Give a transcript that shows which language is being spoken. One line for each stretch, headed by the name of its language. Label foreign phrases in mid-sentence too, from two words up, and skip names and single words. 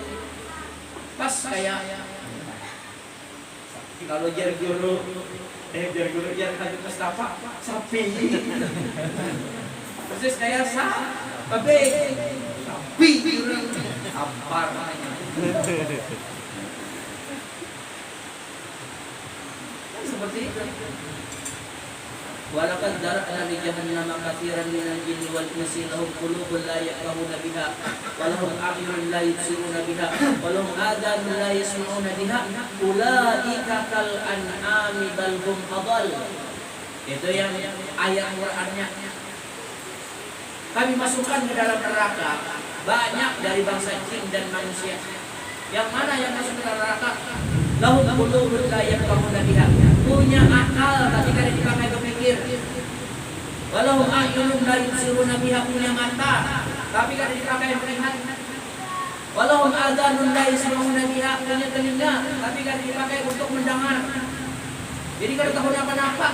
Indonesian: Pas kayak kalau jar guru hajat Mustafa sapi. Persis kayak sapi. Ampar. Seperti itu.
Arabic: ولقد ذرأنا لجهنم كثيرا من الجن والإنس لهم قلوب لا يفقهون بها ولهم أعين لا يبصرون بها ولهم آذان لا يسمعون بها أولئك كالأنعام بل هم أضل.
Indonesian: Itu yang ayat Qur'annya. Kami masukkan ke dalam neraka banyak dari bangsa jin dan manusia. Yang mana yang masuk ke neraka?
Arabic: لهم قلوب لا يفقهون بها.
Indonesian: Punya akal tapi kada dipakai berpikir.
Arabic: ولهم أعين لا يبصرون بها,
Indonesian: punya mata tapi kada dipakai melihat.
Arabic: ولهم آذان لا يسمعون بها,
Indonesian: punya telinga tapi kada dipakai untuk mendengar. Jadi kada tahu apa-apa.